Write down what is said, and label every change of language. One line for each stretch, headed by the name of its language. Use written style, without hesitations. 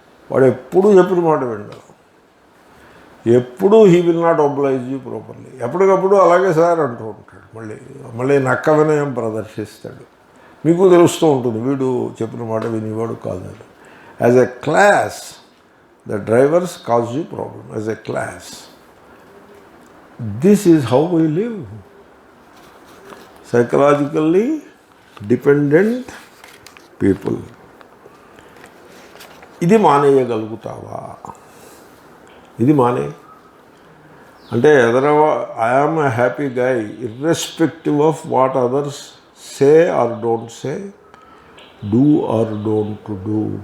Telugu: వాడు ఎప్పుడూ చెప్పిన మాట వింటాడు, ఎప్పుడూ
English: He will not oblige you properly.
Telugu: ఎప్పటికప్పుడు అలాగే సార్ అంటూ ఉంటాడు, మళ్ళీ నక్క వినయం ప్రదర్శిస్తాడు. మీకు తెలుస్తూ ఉంటుంది వీడు చెప్పిన మాట వినేవాడు కాదు.
English: As a class the drivers cause you problem. As a class this is how we live. Psychologically dependent people.
Telugu: ఇది మానేయగలుగుతావా? ఇది అంటే
English: I am a happy guy irrespective of what others say or don't say, do or don't do.